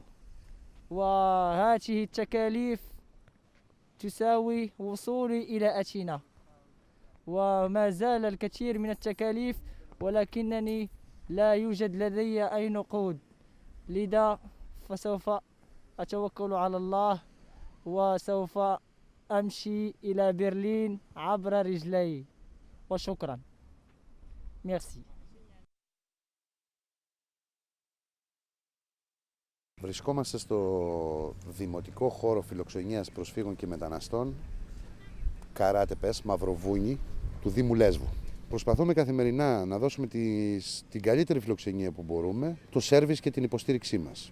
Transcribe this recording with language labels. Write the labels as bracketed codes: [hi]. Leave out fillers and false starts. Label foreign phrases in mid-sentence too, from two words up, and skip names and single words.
[ar] وهذه التكاليف تساوي وصولي إلى أثينا، وما زال الكثير من التكاليف ولكنني لا يوجد لدي أي نقود، لذا فسوف أتوكل على الله وسوف أمشي إلى برلين عبر رجلي. وشكرا. [fr] Merci. [el] Βρισκόμαστε στο δημοτικό χώρο φιλοξενίας προσφύγων και μεταναστών Καράτεπες, Μαυροβούνι, του Δήμου Λέσβου. Προσπαθούμε καθημερινά να δώσουμε την καλύτερη φιλοξενία που μπορούμε, το σέρβις και την υποστήριξή μας.